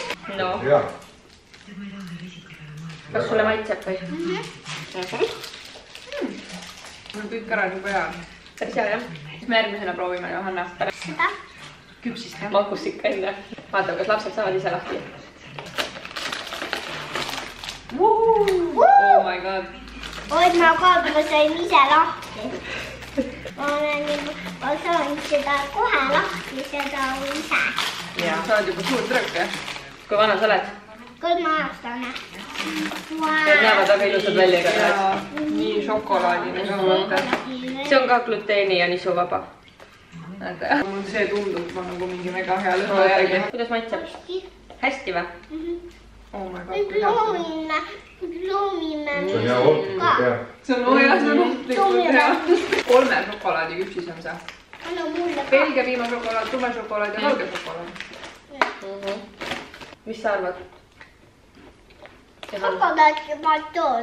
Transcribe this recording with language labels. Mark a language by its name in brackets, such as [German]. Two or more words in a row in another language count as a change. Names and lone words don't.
[Estonian] No. Kas sulle maitseb või? Mul on kõik ära juba hea. Päris hea, jah? Siis me järgmisena proovime, Johanna. Seda? Küpsist magus ikka enne. Vaatame, kas lapsed saavad ise lahti. [English] Oh my god. [Estonian] Oot, ma sain ise lahti. Ma saan seda kohe lahti, seda ise. Ja sa oled juba suur trükk, jah? Kui vana sa oled? 3-aastane. Need näevad väga ilusad välja ka. Nii šokolaadine ka vaata. See on ka gluteeni ja nisuvaba. Näete, mul see tundub nagu mingi väga hea lõhna järgi. Kuidas maitseb? Hästi või? [English] Oh my god. [Estonian] Proovime. See on hea ohtlik hea. See on ohtlikult hea. 3 šokolaadiküpsis on see. Anna mulle ka. Belgia piimašokolaad, tume šokolaad ja valge šokolaad. Mis sa arvad? Šokolaadipatoon.